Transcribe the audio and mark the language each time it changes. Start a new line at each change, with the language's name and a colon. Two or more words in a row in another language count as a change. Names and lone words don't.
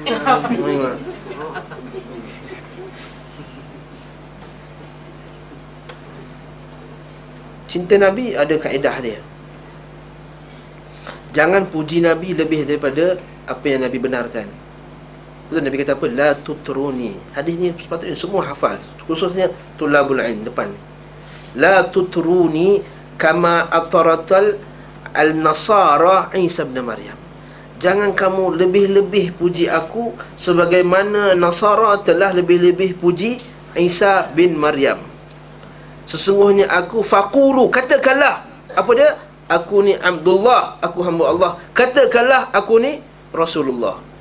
Malay: Cinta Nabi ada kaedah dia. Jangan puji Nabi lebih daripada apa yang Nabi benarkan. Betul, Nabi kata apa?
Arabic: لا تطروني.
Malay: Hadis ni sepatutnya semua hafal, khususnya
Arabic: طلاب العلم
Malay: depan.
Arabic: لا تطروني كما أطرت النصارى عيسى بن مريم.
Malay: Jangan kamu lebih-lebih puji aku sebagaimana Nasara telah lebih-lebih puji Isa bin Maryam. Sesungguhnya aku, faqulu, katakanlah, apa dia? Aku ni Abdullah, aku hamba Allah. Katakanlah aku ni Rasulullah.